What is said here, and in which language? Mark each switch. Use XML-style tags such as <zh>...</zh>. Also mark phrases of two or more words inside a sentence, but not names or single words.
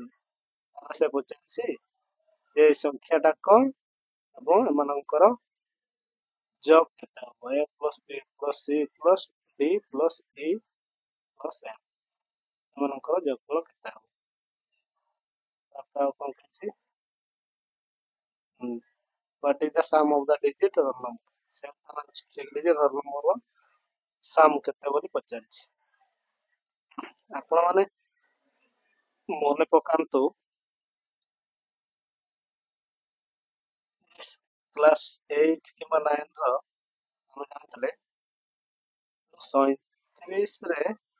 <or>ତାହେଲେ ସେ ପଚାରିଛି ଯେ ସଂଖ୍ୟାଟା କଣ ଏବଂ ଏମାନଙ୍କର ଯୋଗ କେତେ ହବ? A ପ୍ଲସ୍ B ପ୍ଲସ୍ C ପ୍ଲସ୍ D ପ୍ଲସ୍ E ପ୍ଲସ୍ F ଏମାନଙ୍କର ଯୋଗଫଳ କେତେ ହବ? ତାପରେ ଆଉ କଣ କହିଛି?</or> <en>What is the sum of the digit roll number?</en> <or>ସେ</or> <en>digit roll number sum</en> <or>କେତେ ବୋଲି ପଚାରିଛି। ଆପଣମାନେ ମନେ ପକାନ୍ତୁ କ୍ଲାସ୍ 8 କିମ୍ବା 9 ର ଆମେ ଜାଣିଥିଲେ 37 ରେ</or>